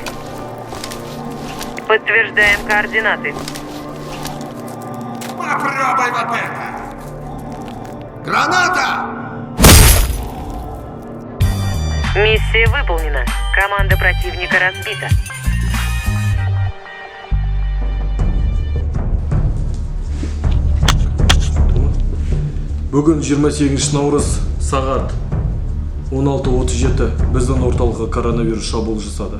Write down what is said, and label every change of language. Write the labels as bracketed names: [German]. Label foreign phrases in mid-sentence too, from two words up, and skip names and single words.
[Russian] Подтверждаем координаты. Попробуй вот это! Граната! Миссия выполнена. Команда противника разбита. [Kazakh] Бүгін 28 наурыз сағат 16:37 біздің орталыққа коронавирус шабуыл жасады.